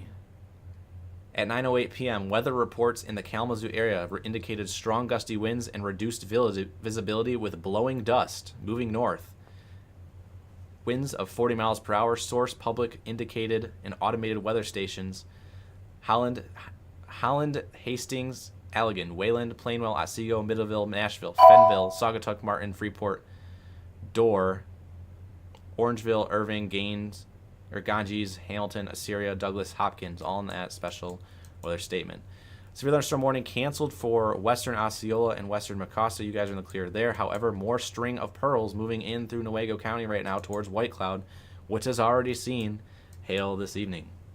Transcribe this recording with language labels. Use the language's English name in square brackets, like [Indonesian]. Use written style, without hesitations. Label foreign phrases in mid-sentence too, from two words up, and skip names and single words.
[English] At 9:08 p.m., weather reports in the Kalamazoo area indicated strong gusty winds and reduced visibility with blowing dust moving north. Winds of 40 miles per hour. Source public indicated in automated weather stations. Holland, Hastings, Allegan, Wayland, Plainwell, Otsego, Middleville, Nashville, Fenville, Saugatuck, Martin, Freeport, Dorr, Orangeville, Irving, Ganges, Hamilton, Assyria, Douglas, Hopkins, all in that special weather statement. Severe thunderstorm warning canceled for western Osceola and western Mecosta. You guys are in the clear there. However, more string of pearls moving in through Newaygo County right now towards White Cloud, which has already seen hail this evening.